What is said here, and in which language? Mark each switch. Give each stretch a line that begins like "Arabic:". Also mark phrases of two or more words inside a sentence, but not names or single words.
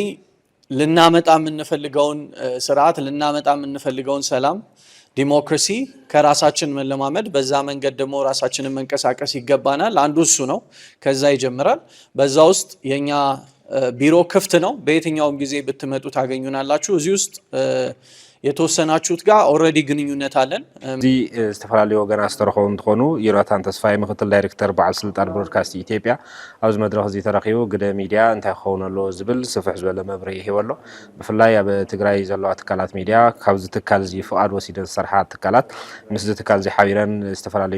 Amharic: ልናመጣ የምንፈልገውን ስርዓት ልናመጣ የምንፈልገውን ሰላም ዲሞክራሲ ከራሳችን መለማመድ በዛ መንገድ ደግሞ ራሳችንን መንቀሳቀስ ይገባናል አንዱ እሱ ነው ከዛ ይጀምራል በዛ ውስጥ የኛ ቢሮ ክፍት ነው በየትኛውም ጊዜ ብትመጡ ታገኙናላችሁ እዚህ ውስጥ የተወሰናችሁት ጋር ኦልሬዲ ግንኙነት አለን
Tigrinya: እዚ ዝተፈላለዩ ወገናት ዝተረኸቡ እንትኾኑ ዮናታን ተስፋይ ምክትል ዳይሬክተር በዓል ስልጣን ብሮድካስት ኢትዮጵያ ኣብዚ መድረኽ እዚ ተረኺቡ ግደ ሚድያ እንታይ ክኸውን ኣለዎ ዝብል ስፍሕ ዝበለ መብርሂ ሂቡ ኣሎ ብፍላይ ኣብ ትግራይ ዘለዋ ትካላት ሚድያ ካብዚ ትካል እዚ ፍቓድ ወሲደን ዝሰርሓ ትካላት ምስዚ ትካል እዚ ሓቢረን ዝተፈላለዩ